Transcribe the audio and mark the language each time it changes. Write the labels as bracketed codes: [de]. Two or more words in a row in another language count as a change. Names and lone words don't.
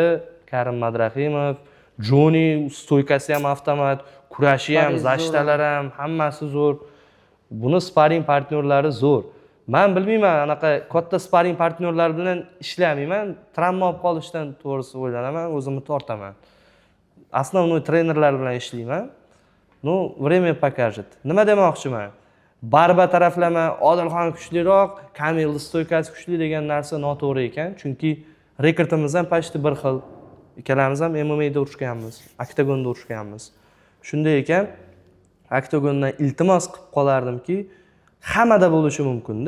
[uz] Karim Madrahimov, Joni stoykasi ham avtomat, kurashi ham, zashtalar ham, hammasi zo'r. Buni sparring partnyorlari zo'r. Men bilmayman, anaqa katta sparring partnyorlar bilan ishlamayman. Travma olib qolishdan to'g'risi o'ylanaman, o'zimni tortaman. Основной trenerlar bilan ishlayman. [ru] Ну, время покажет. [uz] Nima demoqchiman? Barba taraflama, Odilxon kuchliroq, Kamilning stoykasi kuchli degan narsa noto'g'ri ekan, chunki rekordimiz ham почти bir xil. Ikkalamiz ham MMA da urishganmiz, oktagonda urishganmiz. Shunday ekan, oktagondan iltimos qilib qolardimki, hammada bo'lishi mumkin-da.